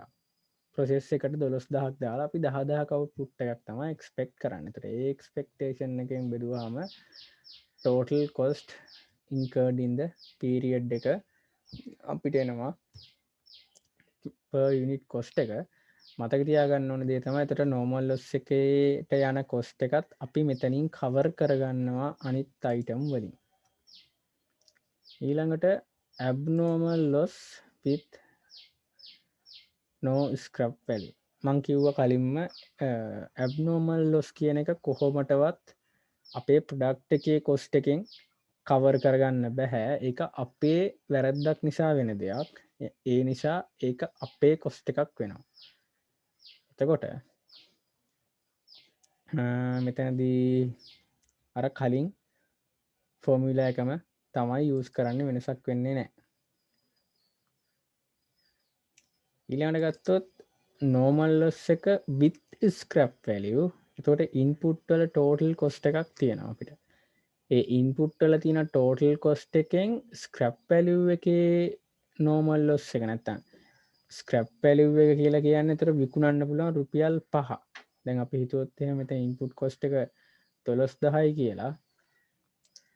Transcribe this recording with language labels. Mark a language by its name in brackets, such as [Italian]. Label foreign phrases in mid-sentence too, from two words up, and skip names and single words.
[Sinhala] process එකට 12000ක් දාලා අපි 10000ක output එකක් තමයි expect කරන්නේ. ඒතර ඒ expectation එකෙන් බෙදුවාම [English] total cost incurred in the period [Sinhala] එක අපිට එනවා [English] per unit cost [Sinhala] එක. මතක තියාගන්න ඕන දේ තමයි එතට [English] normal loss [Sinhala] එකේට යන cost එකත් අපි මෙතනින් cover කරගන්නවා අනිත් item වලින්. [English] ඊළඟට abnormal loss with no scrap value. [Sinhala] මං කිව්වා කලින්ම [English] abnormal loss [Sinhala] කියන එක කොහොමටවත් අපේ product එකේ cost එකෙන් cover කරගන්න බැහැ. ඒක අපේ වැරද්දක් නිසා වෙන දෙයක්. ඒ නිසා ඒක අපේ cost එකක් වෙනවා. එතකොට මෙතනදී අර කලින් ෆෝමියුලා එකම තමයි යූස් කරන්න වෙනසක් වෙන්නේ නැහැ. ඊළඟට ගත්තොත් [English] normal loss එක with scrap value. [Sinhala] එතකොට input වල [English] total cost [Sinhala] එකක් තියෙනවා අපිට. ඒ input වල තියෙන [English] total cost [Sinhala] එකෙන් [English] scrap value [Sinhala] එකේ [English] normal loss [Sinhala] එක නැත්තම් [English] scrap value [Sinhala] එක කියලා කියන්නේ ඒතර විකුණන්න පුළුවන් රුපියල් 5. දැන් අපි හිතුවොත් එහෙම මෙතන [English] input cost [Sinhala] එක 12000යි කියලා.